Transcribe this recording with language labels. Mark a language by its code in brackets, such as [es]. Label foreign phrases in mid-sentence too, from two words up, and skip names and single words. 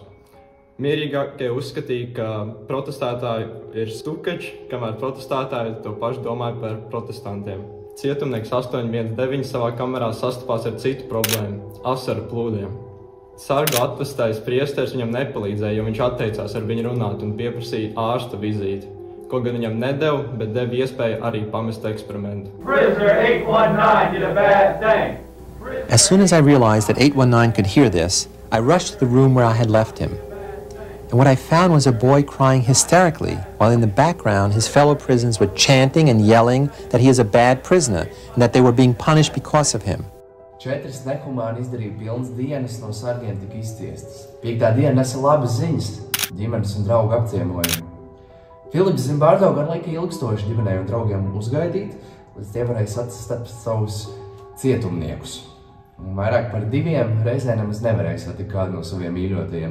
[lv] Mierīgākie uzskatīja, ka protestētāji ir stukači, kamēr protestētāji to pašu domāja par protestantiem. Cietumnieks 819 savā kamerā sastapās ar citu problēmu – asaru plūdiem. Sargu atvestais priesteris viņam nepalīdzēja, jo viņš atteicās ar viņu runāt un pieprasīja ārsta vizīti. Ko gan viņam nedeva, bet deva iespēju arī pamest eksperimentu. [en] Prisoner 819 did a bad thing. As soon as I realized that 819 could hear this, I rushed to the room where I had left him. And what I found was a boy crying hysterically, while in the background his fellow prisoners were chanting and yelling that he is a bad prisoner and that they were being punished because of him. [lv] 4 nehumāni izdarīja pilnas dienas no sargiem tika izciestas. 5. diena nesa labas ziņas, ģimenes un draugu apciemojumu. Filips Zimbardo gan lika ilgstoši ģimenei un draugiem uzgaidīt, līdz tie varēja sastapt savus cietumniekus. Un vairāk par 2 reizē nemaz nevarēja satikt kādu no saviem mīļotajiem.